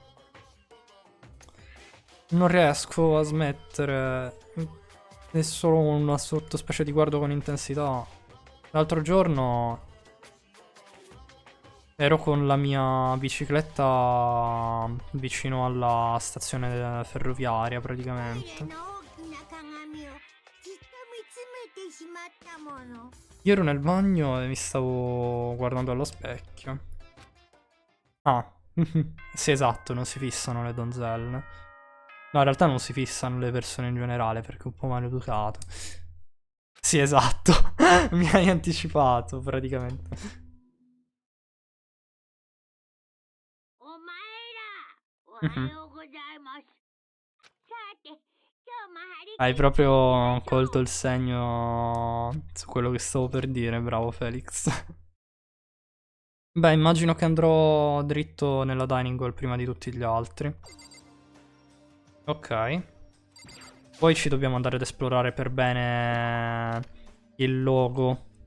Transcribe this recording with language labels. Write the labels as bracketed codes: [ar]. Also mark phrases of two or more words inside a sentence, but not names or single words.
[it] Non riesco a smettere. È solo una sottospecie di guardo con intensità. L'altro giorno ero con la mia bicicletta vicino alla stazione ferroviaria [ja] トイレ [it] praticamente. [ja] の大きな鏡をじっと見つめてしまったもの。 [it] Io ero nel bagno e mi stavo guardando allo specchio. Ah, sì, esatto, non si fissano le donzelle. No, in realtà non si fissano le persone in generale perché è un po' maleducato. Sì, esatto. Mi hai anticipato praticamente. [ja] お前ら、おはようございます。さて、今日も張り切 [it] Hai [ja] って [it] proprio [ja] いきましょう。 [it] colto il segno su quello che stavo per dire, bravo Felix. Beh, immagino che andrò dritto nella [en] dining hall [it] prima di tutti gli altri. Ok. Poi ci dobbiamo andare ad esplorare per bene il logo.